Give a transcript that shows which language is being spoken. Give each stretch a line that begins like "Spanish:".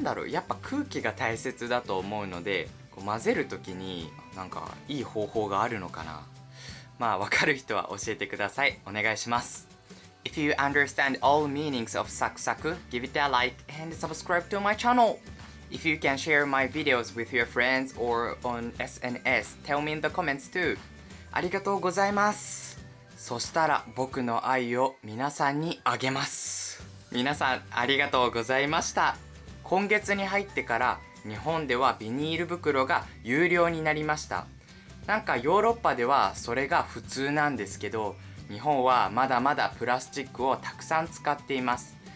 Japanese: やっぱ空気が大切だと思うので、混ぜる時にいい方法があるのかな。わかる人は教えてください。お願いします。
English: If you understand all meanings of saku-saku, give it a like and subscribe to my channel. If you can share my videos with your friends or on SNS, tell me in the comments too.
Japanese: ありがとうございます。そしたら僕の愛を皆さんにあげます。皆さんありがとうございました。今月に入ってから日本ではビニール袋が有料になりました。ヨーロッパではそれが普通なんですけど、日本はまだまだプラスチックをたくさん使っています。